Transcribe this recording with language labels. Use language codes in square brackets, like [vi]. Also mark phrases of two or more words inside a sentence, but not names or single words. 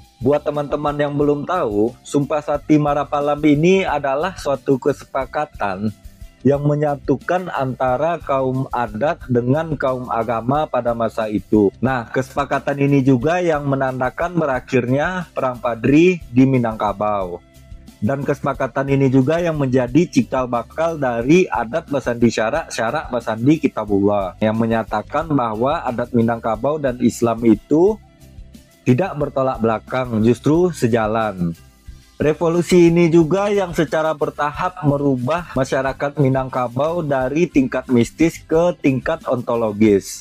[id] Buat teman-teman yang belum tahu, Sumpah Sati Marapalam ini adalah suatu kesepakatan yang menyatukan antara kaum adat dengan kaum agama pada masa itu. Nah, kesepakatan ini juga yang menandakan berakhirnya Perang Padri di Minangkabau. Dan kesepakatan ini juga yang menjadi cikal bakal dari [min] adat basandi syarak, syarak basandi kitabullah, [id] yang menyatakan bahwa adat Minangkabau dan Islam itu tidak bertolak belakang, justru sejalan. Revolusi ini juga yang secara bertahap merubah masyarakat Minangkabau dari tingkat mistis ke tingkat ontologis.